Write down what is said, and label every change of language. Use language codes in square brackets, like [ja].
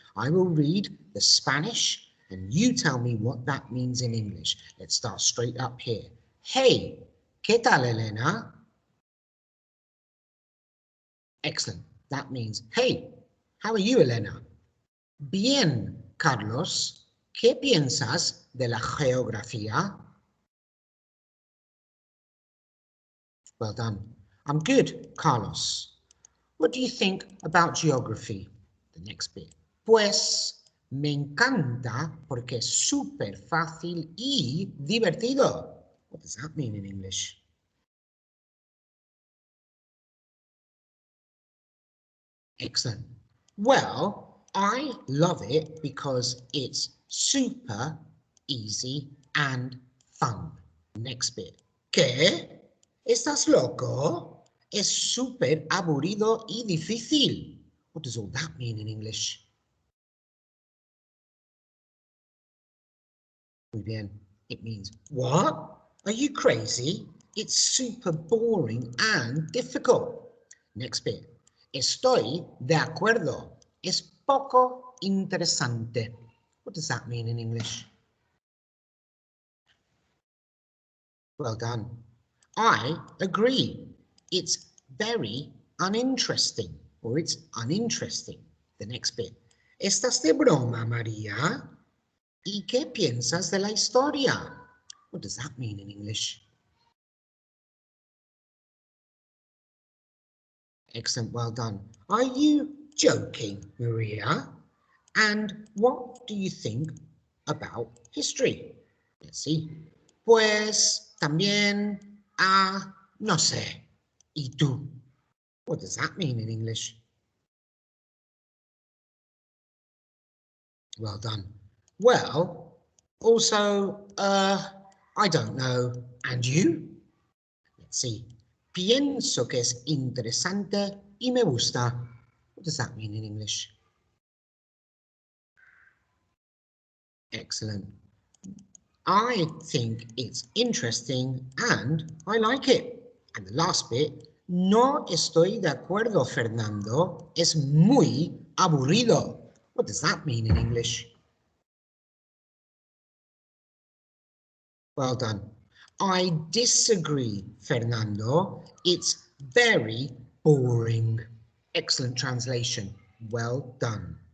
[en] I will read the Spanish and you tell me what that means in English. Let's start straight up here. Hey, [es] ¿qué tal, Elena? [en] Excellent. That means, hey, how are you, Elena? [es] Bien, Carlos. ¿Qué piensas de la geografía? [en] Well done. I'm good, Carlos. What do you think about geography? The next bit. [es] Pues me encanta porque es súper fácil y divertido. [en] What does that mean in English? Excellent. Well, I love it because it's super easy and fun. Next bit. [es] ¿Qué? ¿Estás loco? Es súper aburrido y difícil. [en] What does all that mean in English? [es] Muy bien. [en] It means, what? Are you crazy? It's super boring and difficult. Next bit. [es] Estoy de acuerdo. Es poco interesante. [en] What does that mean in English? Well done. I agree. It's very uninteresting, or it's uninteresting. The next bit. [es] ¿Estás de broma, María? ¿Y qué piensas de la historia? [en] What does that mean in English? Excellent, well done. Are you joking, Maria? And what do you think about history? Let's see. [es] Pues también, no sé. ¿Y tú? [en] What does that mean in English? Well done. Well, also, I don't know. And you? Let's see. [es] Pienso que es interesante y me gusta. [en] What does that mean in English? Excellent. I think it's interesting and I like it. And the last bit, [es] no estoy de acuerdo, Fernando. Es muy aburrido. [en] What does that mean in English? Well done. I disagree, Fernando. It's very boring. Excellent translation. Well done.